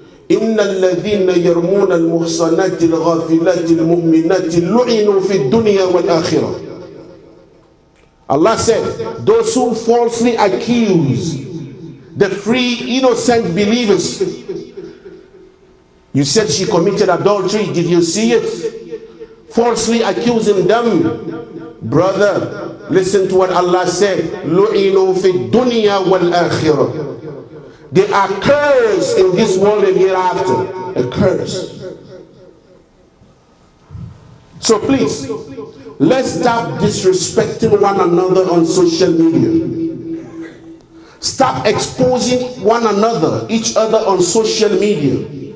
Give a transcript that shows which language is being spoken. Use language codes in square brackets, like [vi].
[ar] إن الذين يرمون المحصنات الغافلات المؤمنات لعنوا في الدنيا والآخرة. [en] Allah said, those who falsely accuse the free innocent believers. You said she committed adultery. Did you see it? Falsely accusing them. Brother, listen to what Allah said. [ar] لعنوا في الدنيا والآخرة. [en] They are cursed in this world and hereafter. A curse. So please, let's stop disrespecting one another on social media. Stop exposing one another, each other on social media.